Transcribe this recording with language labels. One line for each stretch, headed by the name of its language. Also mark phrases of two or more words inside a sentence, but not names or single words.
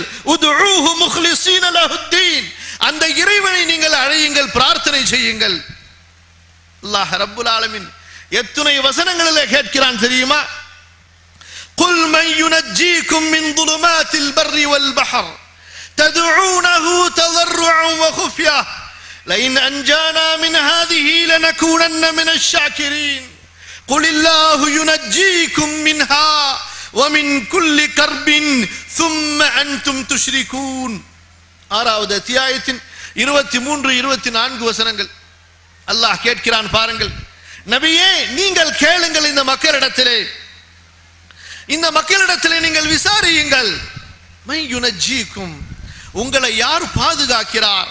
Arabic: ادعوه مخلصين له الدين,
Tamil: அந்த இறைவனை நீங்கள் அழையுங்கள், பிரார்த்தனை செய்யுங்கள். அல்லாஹ் ரப்புல் ஆலமீன் எத்தனை வசனங்களிலே கேட்கிறான் தெரியுமா?
Arabic: قل من ينجيكم من ظلمات البر والبحر تدعونه தضرعا وخفيا لئن أنجانا من هذه لنكونن من الشاكرين قل الله ينجيكم منها ومن كل كرب ثم أنتم تشركون.
Tamil: ஆறாவது அத்தியாயத்தின் 23, 24 வசனங்கள் அல்லாஹ் கேட்கிறான் பாருங்கள். நபியே, நீங்கள் கேளுங்கள், இந்த மக்களிடத்திலே நீங்கள் விசாரியுங்கள்.
Arabic: من ينجيكم,
Tamil: உங்களை யார் பாதுகாக்கிறார்?